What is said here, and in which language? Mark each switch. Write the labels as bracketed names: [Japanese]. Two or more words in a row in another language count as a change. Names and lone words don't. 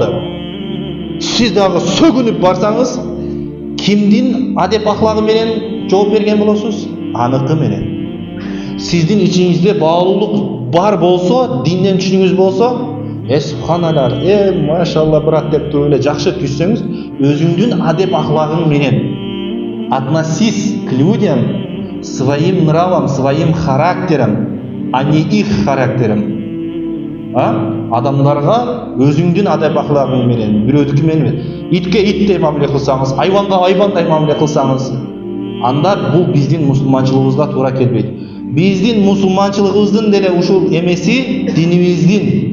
[Kyrgyz] Сиз дагы сөгүнүп барсаңыз, кимдин адеп ахлагы менен жооп берген болосуз? Аныкы менен. Сиздин ичиңизде баалуулук бар болсо, динден түшүнүңүз болсо, субханалар, машалла брат деп туруп эле жакшы түшсөңүз, өзүңдүн адеп ахлагың менен [Russian] относись к людям своим нравом, своим характером, а не их характером. [Kyrgyz] Адамдарга өзүңдүн адеп ахлагың менен, бирөөдүкү менен, итке иттей мамиле кылсаңыз, айванга айвандай мамиле кылсаңыз, анда бул биздин мусулманчылыгыбызга туура келбейт. Биздин мусулманчылыгыбыздын деле ушул эмеси динибиздин.